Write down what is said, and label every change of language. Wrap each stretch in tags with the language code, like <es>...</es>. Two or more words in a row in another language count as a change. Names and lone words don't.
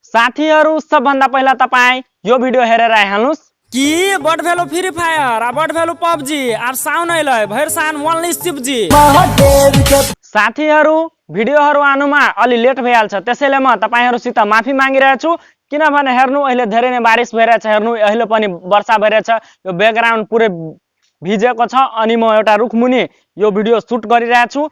<ne>साथीहरु सबभन्दा पहिला तपाई यो भिडियो हेरेर आइहाल्नुस्</ne> <mai>कि बड भेलो फ्री फायर आ बड भेलो पबजी आर साउन आइलै भैर सान ओन्ली शिवजी।</mai> <ne>साथीहरु भिडियोहरु आनुमा अलि लेट भइहाल्छ, त्यसैले म तपाईहरुसित माफी मागिरहेको छु। किनभने हेर्नु अहिले धेरै नै बारिश भइरहेछ, हेर्नु अहिले पनि वर्षा भइरहेछ, यो ब्याकग्राउन्ड पुरै भिजेको छ अनि म एउटा रुखमुनि यो भिडियो सुट गरिरहेको छु।</ne>